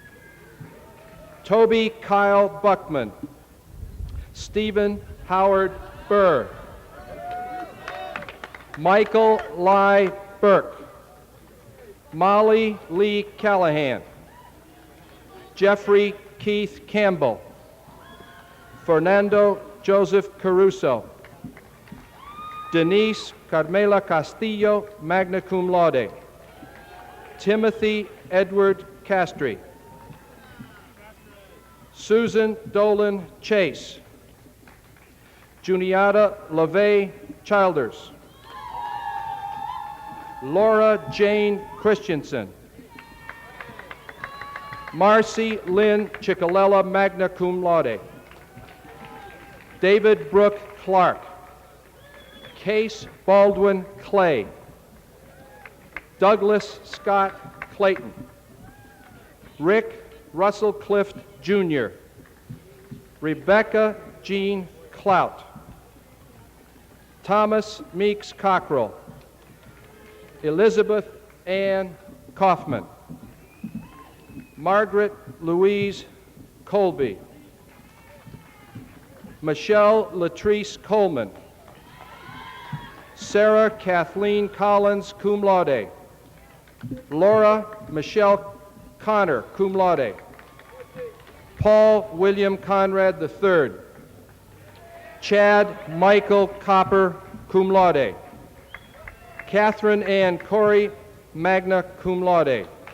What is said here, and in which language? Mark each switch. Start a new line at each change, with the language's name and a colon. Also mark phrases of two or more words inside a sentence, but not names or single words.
English: Toby Kyle Buckman. Stephen Howard Burr. Michael Lai Burke. Molly Lee Callahan. Jeffrey Keith Campbell. Fernando Joseph Caruso. Denise Carmela Castillo,
Latin: magna cum laude.
English: Timothy Edward Castry. Susan Dolan Chase. Juniata LaVey Childers. Laura Jane Christensen. Marcy Lynn Cicolella,
Latin: magna cum laude.
English: David Brooke Clark. Case Baldwin Clay. Douglas Scott Clayton. Rick Russell Clift, Jr. Rebecca Jean Clout. Thomas Meeks Cockrell. Elizabeth Ann Kaufman. Margaret Louise Colby. Michelle Latrice Coleman. Sarah Kathleen Collins,
Latin: cum laude.
English: Laura Michelle Connor,
Latin: cum laude.
English: Paul William Conrad III. Chad Michael Copper,
Latin: cum laude.
English: Catherine Ann Corey,
Latin: magna cum laude.